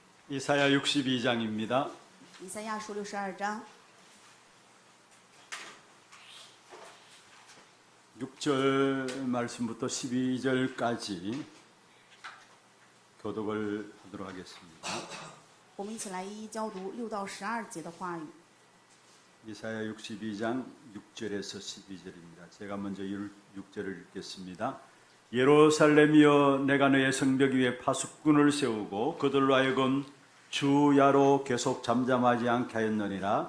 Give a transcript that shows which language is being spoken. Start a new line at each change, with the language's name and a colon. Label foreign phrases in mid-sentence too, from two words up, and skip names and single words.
Korean: 이사야 62장입니다.
Chinese: 以赛亚书62章
Korean: 6절 말씀부터 12절까지 교독을 하도록 하겠습니다.
Chinese: 我们一起来一一教读6到12节的话语。
Korean: 이사야 62장 6절에서 12절입니다. 제가 먼저 6절을 읽겠습니다. 예루살렘이여, 내가 너의 성벽 위에 파수꾼을 세우고 그들로 하여금 주야로 계속 잠잠하지 않게 하였느니라.